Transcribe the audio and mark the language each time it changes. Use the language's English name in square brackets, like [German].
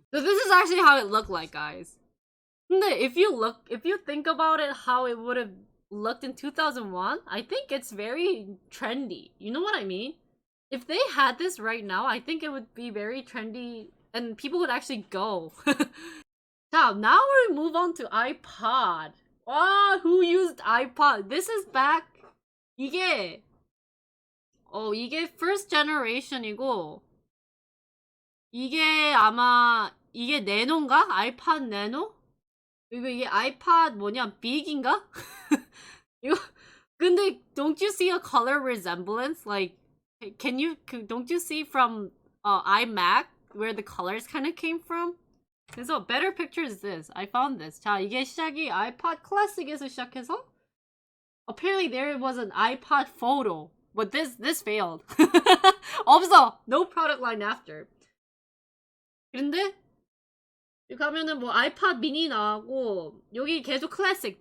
[English] So this is actually how it looked like, guys. If you think about it, how it would have looked in 2001, I think it's very trendy. You know what I mean? If they had this right now, I think it would be very trendy and people would actually go. Now we move on to iPod. Wow, who used iPod? This is back. 이게 [Korean] 이게 [English] first generation [Korean] 이고 이게 아마 이게 네노인가? 아이팟 네노? 이게 아이팟 뭐냐 big인가? 이거 근데 [English] don't you see a color resemblance? Like don't you see from iMac where the colors kind of came from? [Korean] 그래서 [English] better picture is this. I found this. [Korean] 자, 이게 시작이 iPod Classic에서 시작해서 [English] apparently there was an iPod photo, but this failed. [Korean] 없어. [English] No product line after. [Korean] 근데 여기 가면은 뭐 아이팟 미니 나오고 여기 계속 클래식.